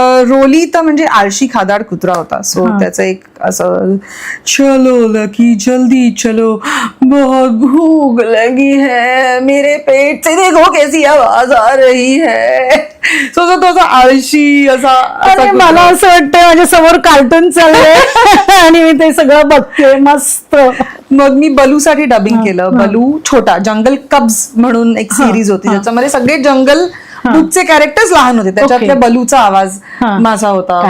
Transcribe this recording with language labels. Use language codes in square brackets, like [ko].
[mr] रोली तर म्हणजे आळशी खादाड कुत्रा होता. सो त्याचं एक असं, [hi] चलो लकी जल्दी चलो बहुत भूख लगी है, मेरे पेट से देखो कैसी आवाज आ रही है. [mr] सो तो असा आळशी असा. मला असं वाटतं माझ्या समोर कार्टून चाललंय आणि मी ते सगळं बघते. मस्त. मग मी बलूसाठी डबिंग केलं. बलू छोटा, जंगल कब्ज म्हणून एक सिरीज होती, ज्याच्यामध्ये सगळे जंगल बुकचे कॅरेक्टर्स लहान होते, त्याच्यातल्या बलूचा आवाज माझा होता.